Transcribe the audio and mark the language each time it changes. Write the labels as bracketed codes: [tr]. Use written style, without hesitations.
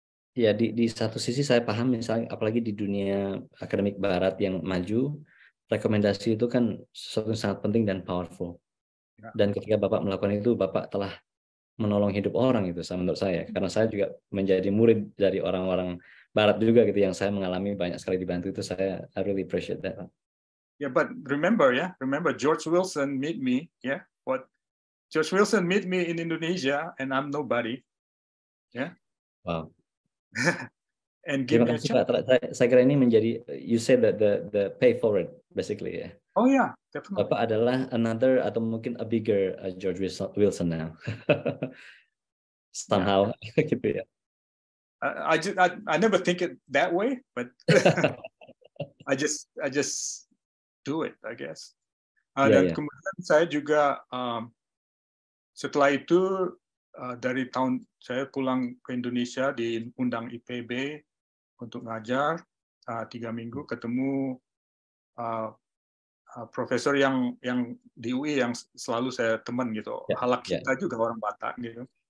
[id] Ya di satu sisi saya paham misalnya, apalagi di dunia akademik Barat yang maju, rekomendasi itu kan sesuatu yang sangat penting dan powerful. Dan ketika Bapak melakukan itu, Bapak telah menolong hidup orang itu menurut saya, karena saya juga menjadi murid dari orang-orang Barat juga gitu yang saya mengalami banyak sekali dibantu itu. [en] Saya I really appreciate that. Yeah, but remember George Wilson meet me, George Wilson meet me in Indonesia and I'm nobody, Wow. And give me a chance. [id] Pak. Saya kira ini menjadi, [en] you said that the pay forward basically ya. Oh yeah, definitely. [id] Bapak adalah another atau mungkin a bigger George Wilson now. Somehow gitu ya. [en] I never think it that way, but I just do it, I guess. [id] Dan kemudian saya juga setelah itu dari tahun saya pulang ke Indonesia, diundang IPB untuk ngajar 3 minggu, ketemu profesor yang di UI yang selalu saya teman gitu, halak kita juga orang Batak gitu.